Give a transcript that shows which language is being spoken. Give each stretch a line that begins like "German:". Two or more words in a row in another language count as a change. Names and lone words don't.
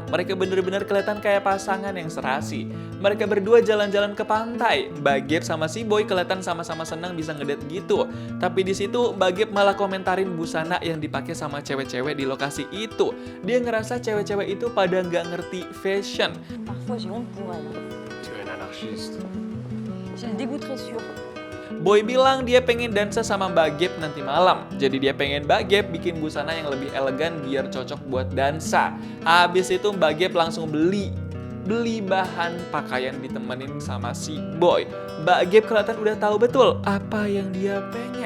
Indonesian: Mereka bener-bener kelihatan kayak pasangan yang serasi. Mereka berdua jalan-jalan ke pantai. Mbak Gap sama si Boy kelihatan sama-sama senang bisa ngedate gitu. Tapi di situ Mbak Gap malah komentarin busana yang dipakai sama cewek-cewek di lokasi itu. Dia ngerasa cewek-cewek itu pada nggak ngerti fashion.
French: Parfois, j'ai honte pour elle. Tu es un anarchiste. J'ai le dégoût très sûr.
Indonesian: Boy bilang dia pengen dansa sama Mbak Gap nanti malam. Jadi dia pengen Mbak Gap bikin busana yang lebih elegan biar cocok buat dansa. Habis itu Mbak Gap langsung beli bahan pakaian ditemenin sama si Boy. Mbak Gap kelihatan udah tahu betul apa yang dia pengen.